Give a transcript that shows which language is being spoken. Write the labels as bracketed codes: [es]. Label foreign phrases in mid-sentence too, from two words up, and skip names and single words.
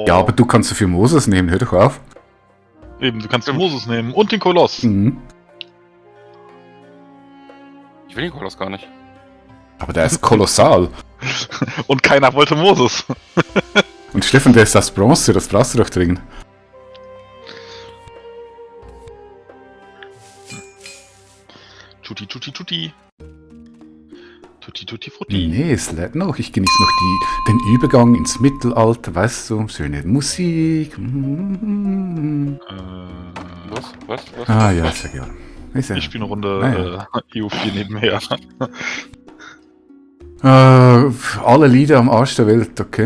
[de] Ja, aber du kannst dafür Moses nehmen, hör doch auf. Eben, du kannst den Moses nehmen und den Koloss. Mhm. Ich will den Koloss gar nicht. Aber der ist kolossal. Und keiner wollte Moses. Und Stefan, der ist das Bronze, das brauchst du doch dringend. [it] Tutti, tutti, tutti. Tutti, tutti, frutti. [de] Nee, es lädt noch. Ich genieße noch den Übergang ins Mittelalter, weißt du, schöne Musik. Was? Ah ja, ist ja egal. Ist ja, Ich spiele eine Runde EU4 nebenher. alle Lieder am Arsch der Welt, okay.